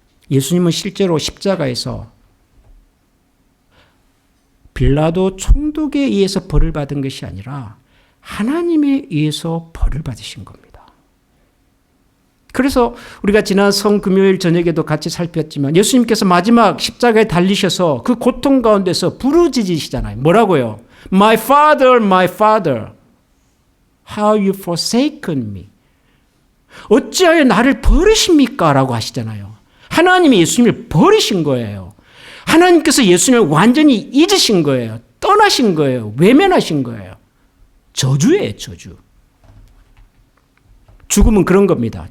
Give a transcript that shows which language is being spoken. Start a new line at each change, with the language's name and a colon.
Korean: 예수님은 실제로 십자가에서 빌라도 총독에 의해서 벌을 받은 것이 아니라 하나님에 의해서 벌을 받으신 겁니다. 그래서 우리가 지난 성금요일 저녁에도 같이 살폈지만 예수님께서 마지막 십자가에 달리셔서 그 고통 가운데서 부르짖으시잖아요. 뭐라고요?
English: My Father, my Father, how you forsaken me.
Korean: 어찌하여 나를 버리십니까? 라고 하시잖아요. 하나님이 예수님을 버리신 거예요. 하나님께서 예수님을 완전히 잊으신 거예요. 떠나신 거예요. 외면하신 거예요. 저주예요, 저주. 죽음은 그런 겁니다.